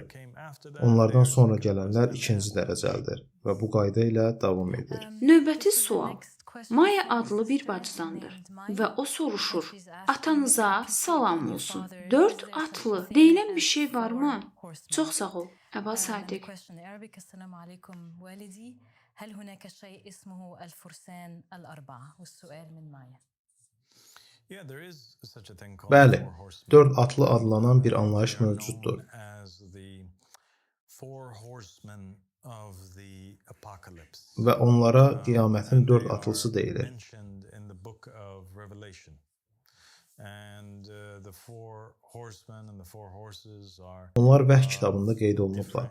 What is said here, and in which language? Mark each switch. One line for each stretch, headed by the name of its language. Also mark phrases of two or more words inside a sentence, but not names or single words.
Azerbaijani: Onlardan sonra gələnlər ikinci dərəcəlidir və bu qayda ilə davam edir. Növbəti sual Maya adlı bir bacıdandır və o soruşur, atanıza salam olsun. 4 atlı deyilən bir şey varmı? Çox sağ ol. Əba Sadiq.
Arabic: هل هناك شيء اسمه الفرسان الأربعة؟ والسؤال من مايا.
Azerbaijani: Bəli, 4 atlı adlanan bir anlayış mövcuddur. Və onlara qiyamətin 4 atlısı deyilir. Onlar Vəhy kitabında qeyd olunublar.